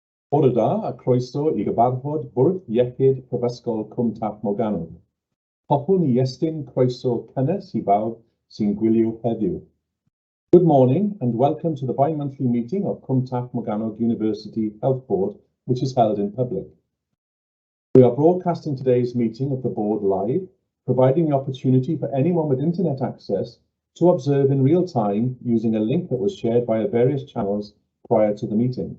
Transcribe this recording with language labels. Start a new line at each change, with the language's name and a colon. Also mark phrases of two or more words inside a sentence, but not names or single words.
Welsh: Bore da a croeso I gyfarfod bwrdd iechyd Prifysgol Cwm Taf Morgannwg. Hoffwn I estyn croeso cynnes I bawb sy'n gwylio heddiw.
English: Good morning and welcome to the bi-monthly meeting of Cwm Taf Morgannwg University Health Board, which is held in public. We are broadcasting today's meeting of the board live, providing the opportunity for anyone with internet access to observe in real time using a link that was shared via various channels prior to the meeting.